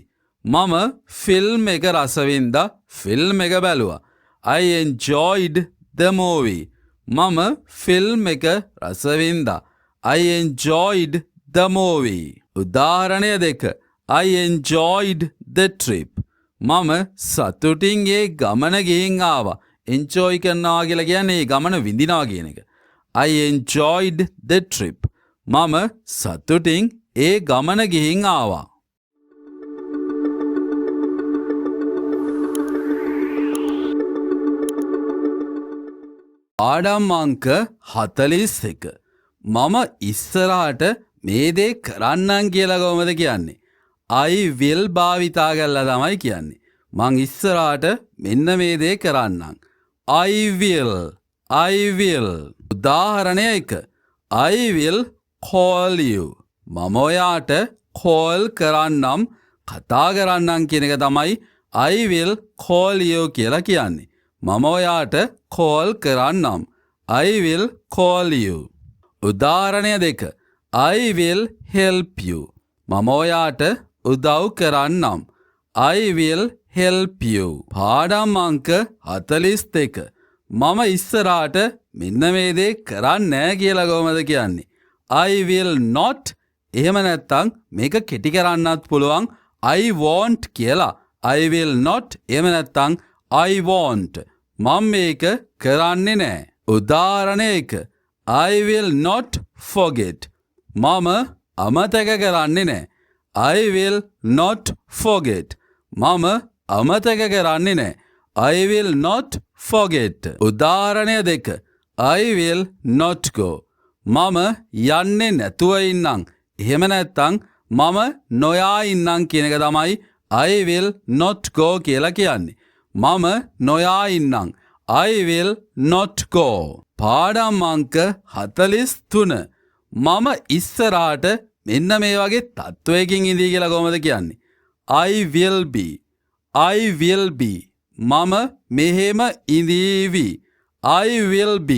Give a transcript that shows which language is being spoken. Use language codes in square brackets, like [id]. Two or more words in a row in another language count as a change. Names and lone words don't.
[si] මම ෆිල්ම් එක රස වින්දා. ෆිල්ම් එක බැලුවා. [en] I enjoyed the movie. [si] මම ෆිල්ම් එක රස වින්දා. [en] I enjoyed the movie. උදාහරණය 2. I enjoyed the trip. [si] මම සතුටින් ඒ ගමන ගිහින් ආවා. enjoy කරනවා කියලා කියන්නේ ඒ ගමන විඳිනවා කියන එක. [en] I enjoyed the trip. [si] මම සතුටින් ඒ ගමන ගිහින් ආවා. පාඩම් අංක 41. මම ඉස්සරහට මේ දේ කරන්නම් කියලා කොහොමද කියන්නේ? [en] I will [si] භාවිතා කරලා තමයි කියන්නේ. මං ඉස්සරහට මෙන්න මේ දේ කරන්නම්. [en] I will. I will. උදාහරණය 1. I will call you. [si] මම ඔයාට call කරන්නම්, කතා කරන්නම් කියන එක තමයි [en] I will call you [si] කියලා කියන්නේ. මම ඔයාට call කරන්නම්. [en] I will call you. උදාහරණය 2. I will help you. [si] මම ඔයාට උදව් කරන්නම්. [en] I will help you. [si] පාඩම් අංක 42. මම ඉස්සරහට මෙන්න මේ දේ කරන්නේ නැහැ කියලා කොහොමද කියන්නේ? [en] I will not. [si] එහෙම නැත්නම් මේක කෙටි කරන්නත් පුළුවන් [en] I won't [si] කියලා. [en] I will not. [si] එහෙම නැත්නම් [en] I won't. [si] මම මේක කරන්නේ නැහැ. උදාහරණය 1. [en] I will not forget. [si] මම අමතක කරන්නේ නැහැ. [en] I will not forget. [si] මම අමතක කරන්නේ නැහැ. [en] I will not forget. උදාහරණය 2. I will not go. [si] මම යන්නේ නැතුව ඉන්නම්. එහෙම නැත්නම් මම නොයා ඉන්නම් කියන එක තමයි [en] I will not go [si] කියලා කියන්නේ. මම නොයා ඉන්නම්. [en] I will not go. [si] පාඩම් අංක 43. මම ඉස්සරහට මෙන්න මේ වගේ තත්වයකින් ඉඳී කියලා කොහොමද කියන්නේ? [en] I will be. I will be. [si] මම මෙහෙම ඉඳීවි. [en] I will be.